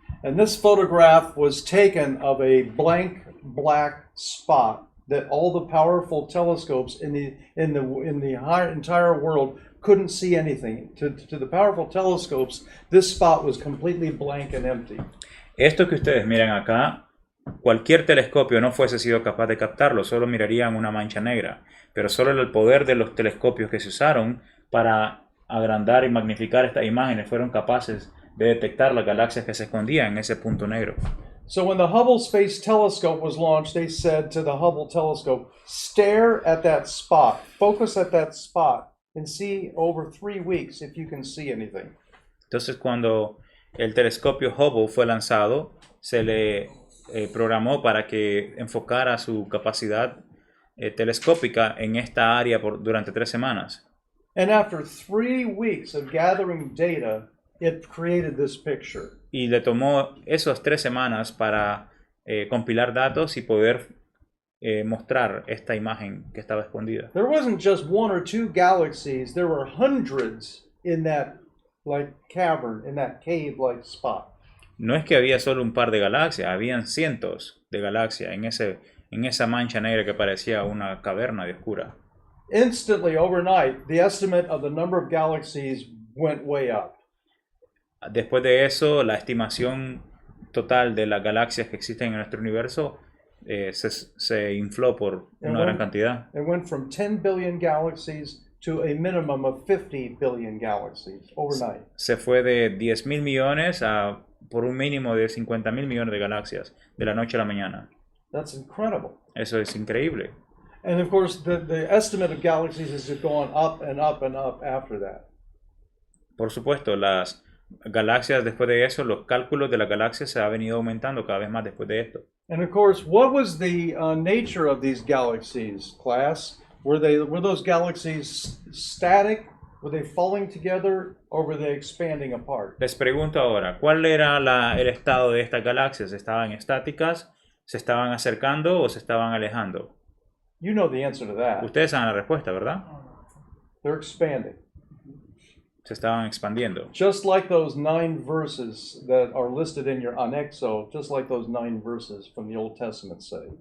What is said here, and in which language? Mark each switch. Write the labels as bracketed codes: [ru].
[en] And this photograph was taken of a blank black spot that all the powerful telescopes in the entire world couldn't see anything. To the powerful telescopes, this spot was completely blank and empty. [es] Esto que ustedes miran acá, cualquier telescopio no fuese sido capaz de captarlo, solo mirarían una mancha negra. Pero solo el poder de los telescopios que se usaron para agrandar y magnificar estas imágenes fueron capaces de detectar las galaxias que se escondían en ese punto negro. [en] So when the Hubble Space Telescope was launched, they said to the Hubble telescope, stare at that spot, focus at that spot, and see over 3 weeks if you can see anything. [es] Entonces, cuando el telescopio Hubble fue lanzado, se le programó para que enfocara su capacidad telescópica en esta área durante 3 semanas. [en] And after 3 weeks of gathering data, it created this picture. [es] Y le tomó esas 3 semanas para compilar datos y poder mostrar esta imagen que estaba escondida. [en] There wasn't just 1 or 2 galaxies, there were hundreds in that cavern, in that cave-like spot. [es] No es que había solo un par de galaxias, habían cientos de galaxias en esa mancha negra que parecía una caverna de oscura. [en] Instantly, overnight, the estimate of the number of galaxies went way up. [es] Después de eso, la estimación total de las galaxias que existen en nuestro universo se infló por una gran cantidad. [en] It went from 10 billion galaxies to a minimum of 50 billion galaxies overnight. [es] Se fue de 10.000 millones a por un mínimo de 50.000 millones de galaxias de la noche a la mañana. [en] That's incredible. [es] Eso es increíble. [en] And of course, the estimate of galaxies has gone up and up and up after that. [es] Por supuesto, las galaxias después de eso, los cálculos de las galaxias se han venido aumentando cada vez más después de esto. [en] And of course, what was the nature of these galaxies, class? Were those galaxies static? Were they falling together, or were they expanding apart? [es] Les pregunto ahora, ¿cuál era el estado de estas galaxias? ¿Estaban estáticas? ¿Se estaban acercando o se estaban alejando? [en] You know the answer to that. [es] Ustedes saben la respuesta, ¿verdad? [en] They're expanding. [es] Se estaban expandiendo. [en] Just like those 9 verses that are listed in your anexo, just like those 9 verses from the Old Testament say.